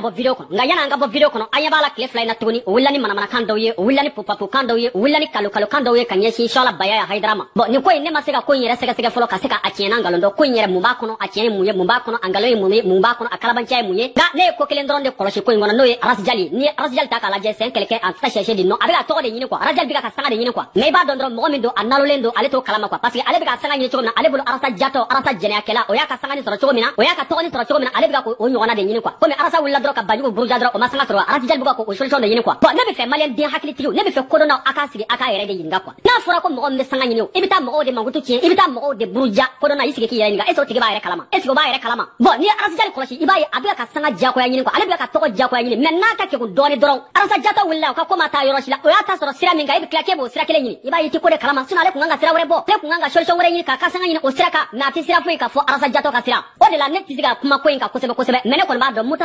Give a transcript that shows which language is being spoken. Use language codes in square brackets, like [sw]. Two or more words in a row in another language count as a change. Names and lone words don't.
[bm] bɔ video kɔnɔ nka yan'an ka bɔ video kɔnɔ an ɲɛ b'a la tile fila in na tuguni o wulila ni manamanakan dɔw ye o wulila ni pupapukan dɔw ye o wulila ni kalokalokan dɔw ye ka ɲɛsin Sɔla Baya Hayidara ma bon nin ko in ne ma se ka ko in yɛrɛ sɛgɛsɛgɛ fɔlɔ ka se ka a tiɲɛ n'a nkalon dɔn ko in yɛrɛ mun b'a kɔnɔ a tiɲɛ ye mun ye mun b'a kɔnɔ a nkalon ye mun ye mun b'a kɔnɔ a kalabanciya ye mun ye nka ne ye ko kelen dɔrɔn de kɔlɔsi ko in kɔnɔ n'o ye Arasijali ni ye Arasijali ta k'a lajɛ [fr] c'est un quelqu'un en tout chercher du nom [bm] a bɛ ka tɔgɔ de ɲini quoi Arasijali bɛ ka sanga de ɲini quoi mais i b'a dɔn dɔrɔn mɔgɔ min don a nalolen don ale t'o kalama quoi [fr] parce que [bm] ale bɛ ka sanga ɲini cogo min na ale bolo Arasa jatɔ Arasa jɛnɛyakɛla o y'a ka sanga ni sɔrɔ cogo min na o y'a ka tɔgɔ ni sɔrɔ cogo min na ale bɛ ka o ɲɔgɔnna de ɲini quoi komi Arasa wulila dɔrɔn ka Banjugu buruja dɔrɔn o ma sanga sɔrɔ Arasijali bɛ ka o solution de ɲini quoi bon ne bɛ fɛ Maliyɛn den hakilitigiw ne bɛ fɛ kodɔnnaw a k'a sigi a k'a yɛrɛ de ɲininka quoi n'a fɔra ko mɔgɔ min bɛ sanga ɲini o i bɛ taa mɔgɔw de mankutu tiɲɛ i bɛ taa mɔgɔw de buruja kodɔnna i sigi k'i yɛrɛ ɲininka [fr] est-ce que [bm] o tigi b'a yɛrɛ kalama [fr] est-ce que [bm] o b'a yɛrɛ kalama bon n'i ye Arasijali kɔlɔsi i b'a ye a bɛ ka sanga diyagoya ɲini quoi ale bɛ ka tɔgɔ diyagoya ɲini mais n'a ka kɛgun dɔɔni dɔrɔn Arasa jatɔ wulila o ka ko ma taa yɔrɔ si la o y'a ta sɔrɔ sira min kan i bɛ tila k'e b'o sira kelen ɲini i b'a ye i tɛ ko de kalama sinon ale kun kan ka sira wɛrɛ bɔ ale kun kan ka solution wɛrɛ ɲini k'a ka sanga ɲini o sira kan mais a tɛ sira foyi ka fɔ Arasa jatɔ ka sira o de la ne tɛ se ka kuma ko in kan kosɛbɛ kosɛbɛ mais ne kɔni b'a dɔn mutaga